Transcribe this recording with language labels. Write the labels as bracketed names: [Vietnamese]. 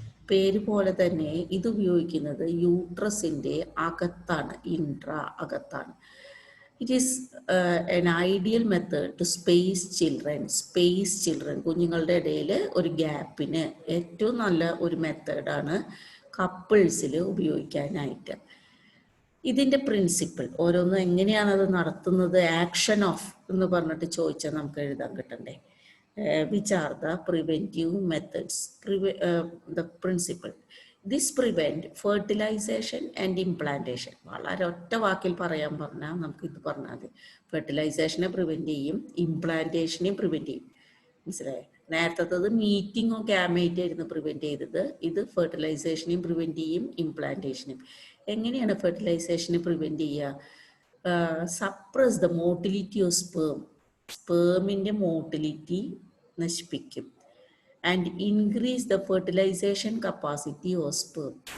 [Malayalam] പേര് പോലെ തന്നെ ഇത് ഉപയോഗിക്കുന്നത് യൂട്രസിൻ്റെ അകത്താണ്, അകത്താണ്. [English] It is an ideal method to space children. [Malayalam] കുഞ്ഞുങ്ങളുടെ ഇടയിൽ ഒരു ഗ്യാപ്പിന് ഏറ്റവും നല്ല ഒരു മെത്തേഡാണ് കപ്പിൾസിൽ ഉപയോഗിക്കാനായിട്ട്. ഇതിൻ്റെ പ്രിൻസിപ്പിൾ ഓരോന്നും എങ്ങനെയാണത് നടത്തുന്നത്, ആക്ഷൻ ഓഫ് എന്ന് പറഞ്ഞിട്ട് ചോദിച്ചാൽ നമുക്ക് എഴുതാൻ കിട്ടണ്ടേ. [English] Which are the preventive methods, the principle. This prevent fertilisation and implantation. [Malayalam] വളരെ ഒറ്റ വാക്കിൽ പറയാൻ പറഞ്ഞാൽ നമുക്കിത് പറഞ്ഞാൽ മതി. ഫെർട്ടിലൈസേഷനെ പ്രിവെൻറ്റ് ചെയ്യും, ഇംപ്ലാന്റേഷനെയും പ്രിവെൻറ്റ് ചെയ്യും. മനസ്സിലായോ? നേരത്തത് മീറ്റിംഗ് ഓഫ് ഗാമേറ്റ് ആയിരുന്നു പ്രിവെൻറ്റ് ചെയ്തത്. ഇത് ഫെർട്ടിലൈസേഷനെയും പ്രിവെൻറ്റ് ചെയ്യും, ഇംപ്ലാന്റേഷനെയും. എങ്ങനെയാണ് ഫെർട്ടിലൈസേഷനെ പ്രിവെൻറ്റ് ചെയ്യുക? [English] suppress the motility of [Malayalam] സ്പേമിൻ്റെ motility നശിപ്പിക്കും. [English] and increase the fertilization capacity of sperm.